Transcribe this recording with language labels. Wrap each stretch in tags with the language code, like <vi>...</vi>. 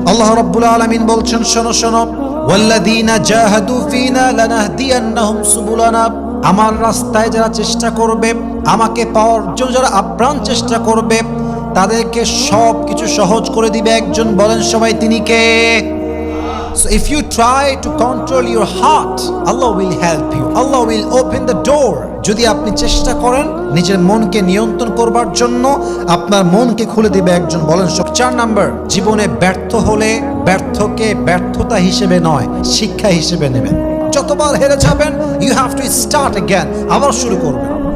<bn>আল্লাহ রাব্বুল আলামিন বলছেন, শোনো শোনো,</bn> <ar>ওয়াল্লাযীনা জাহাদু ফীনা লানাহদিয়ান্নাহুম সুবুলানা।</ar> <bn>আমার রাস্তায় যারা চেষ্টা করবে, আমাকে পাওয়ার জন্য যারা আপ্রাণ চেষ্টা করবে, তাদেরকে সব কিছু সহজ করে দিবে একজন। বলেন সবাই, তিনি কে?</bn> <en>So if you try to control your heart, Allah will help you. Allah will open the door.</en> <bn>যদি আপনি চেষ্টা করেন নিজের মনকে নিয়ন্ত্রণ করবার জন্য, আপনার মনকে খুলে দিবে একজন। বলেন সব। 4 নাম্বার, জীবনে ব্যর্থ হলে ব্যর্থকে ব্যর্থতা হিসেবে নয়, শিক্ষা হিসেবে নেবেন। যতবার হেরে যাবেন,</bn> <en>you have to start again,</en> <bn>আবার শুরু করবেন।</bn>